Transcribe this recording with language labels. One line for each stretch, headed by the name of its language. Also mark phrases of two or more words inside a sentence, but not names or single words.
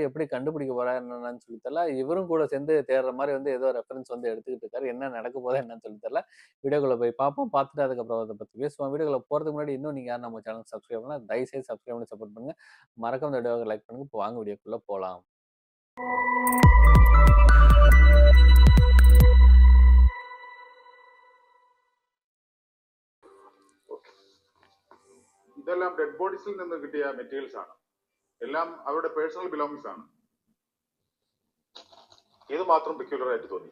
Tamil: எப்படி கண்டுபிடிக்க போறாரு என்னன்னு சொல்லி தெரியல. இவரும் கூட சேர்ந்து தேடுற மாரி வந்து ஏதோ ரெஃபரன்ஸ் வந்து எடுத்துக்கிட்டு இருக்காரு. என்ன நடக்க போதோ என்னன்னு சொல்லி தெரியல. வீடியோக்குள்ள போய் பார்ப்போம். பார்த்துட்டு அதுக்கப்புறம் அத பத்தி பேசுவோம். வீடியோக்குள்ள போறதுக்கு முன்னாடி இன்னும் நீங்க யாரும் நம்ம சேனல் சப்ஸ்கிரைப் பண்ணல, தயவுசெய்து சப்ஸ்கிரைப் பண்ணி சப்போர்ட் பண்ணுங்க. மறக்காம இந்த வீடியோவை லைக் பண்ணுங்க. இப்போ வாங்க வீடியோக்குள்ள போலாம்.
Malayalam: ഇതെല്ലാം
English: dead bodies
Malayalam: നിന്ന് കിട്ടിയ മെറ്റീരിയൽസ് ആണ്. എല്ലാം അവരുടെ
English: personal belongings
Malayalam: ആണ്. ഇത് മാത്രം പെക്യുലർ ആയിട്ട് തോന്നി.